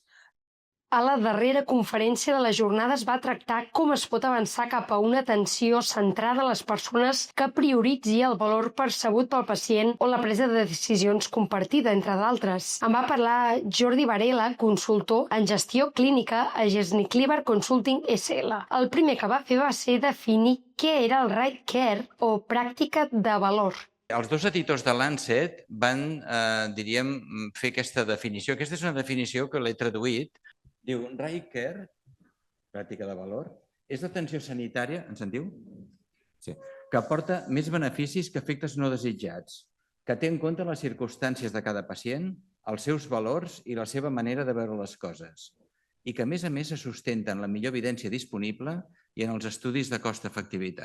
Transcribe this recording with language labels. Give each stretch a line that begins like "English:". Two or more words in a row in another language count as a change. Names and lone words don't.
Catalan: A la darrera conferència de la jornada es va tractar com es pot avançar cap a una atenció centrada a les persones que prioritzi el valor percebut pel pacient o la presa de decisions compartida, entre d'altres. En va parlar Jordi Varela, consultor en gestió clínica a Gesnicliver Consulting SL. El primer que va fer va ser definir què era el
English: right care
Catalan: o pràctica de valor. Els dos editors de Lancet van, diríem, fer aquesta definició. Aquesta és una definició que l'he traduït. Diu,
English: right care,
Catalan: pràctica de valor, és l'atenció sanitària, en sentiu? Sí. Que aporta més beneficis que efectes no desitjats, que té en compte les circumstàncies de cada pacient, els seus valors i la seva manera de veure les coses, i que a més se sustenta en la millor evidència disponible i en els estudis de cost-efectivitat.